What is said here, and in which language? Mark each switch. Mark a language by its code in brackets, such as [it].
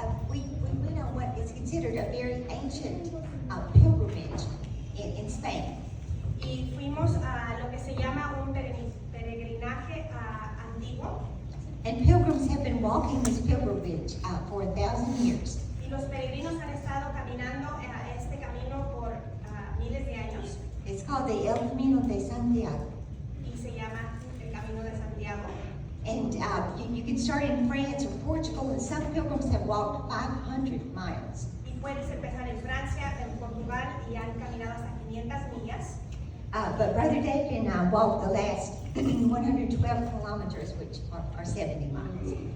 [en] We went on what is considered a very ancient pilgrimage in Spain. [es] Y fuimos a lo que se llama un peregrinaje antiguo. [en] And pilgrims have been walking this pilgrimage for 1,000 years. [es] Y los peregrinos han estado caminando este camino por miles de años. [en] It's called the El Camino de Santiago. [es] Y se llama el Camino de Santiago. [en] And you can start in France or Portugal, and some pilgrims have walked 500 miles. [es] Y puedes empezar en Francia, en Portugal, y han caminado hasta 500 millas. [en] But Brother David and I walked the last 112 kilometers, which are 70 miles.